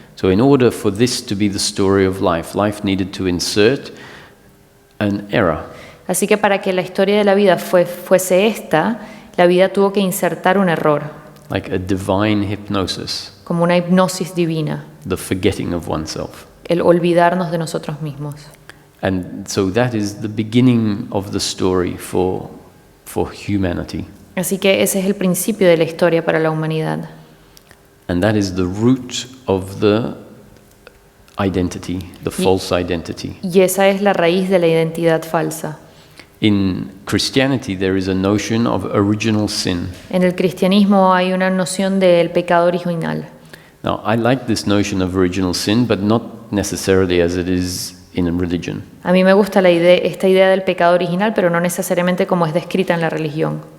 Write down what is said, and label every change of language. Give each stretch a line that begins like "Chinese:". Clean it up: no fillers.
English: So in order for this to be the story of life, life needed to insert an error.
Spanish: Así que para que la historia de la vida fuese esta, la vida tuvo que insertar un error.
English: Like a divine hypnosis.
Spanish: Como una hipnosis divina.
English: The forgetting of oneself.
Spanish: El olvidarnos de nosotros mismos.
English: And so that is the beginning of the story for humanity.
Spanish: Así que ese es el principio de la historia para la humanidad.
English: And that is the root of the identity, the false identity.
Spanish: Y esa es la raíz de la identidad falsa.
English: In Christianity there is a notion of original sin.
Spanish: En el cristianismo hay una noción del pecado original.
English: Now, I like this notion of original sin, but not necessarily as it is in religion.
Spanish: A mí me gusta esta idea del pecado original, pero no necesariamente como es descrita en la religión.